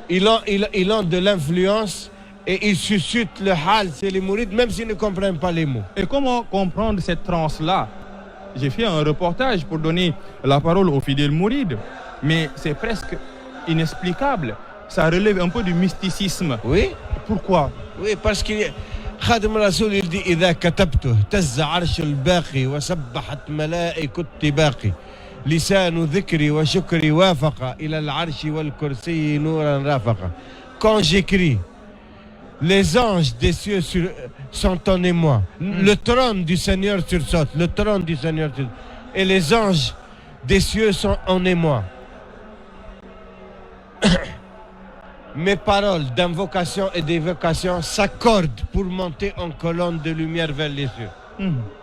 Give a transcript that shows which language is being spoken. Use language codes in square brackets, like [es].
[fr] Ils ont de l'influence et ils suscitent le hal, c'est les mourides, même s'ils ne comprennent pas les mots. Et comment comprendre cette transe-là? J'ai fait un reportage pour donner la parole aux fidèles mourides, mais c'est presque inexplicable. Ça relève un peu du mysticisme. Oui. Pourquoi? Oui, parce que Khadim Rassoul, il dit [ar] إذا كتبته تز عرش الباقي وسبحت ملائكة التباقي لسان ذكري وشكري وافق إلى العرش والكرسي نورا رافق. [fr] Quand j'écris, les anges des cieux sont en émoi. Le trône du Seigneur sursaute. Le trône du Seigneur sursaute. Et les anges des cieux sont en émoi. Mes paroles d'invocation et d'évocation s'accordent pour monter en colonne de lumière vers les cieux.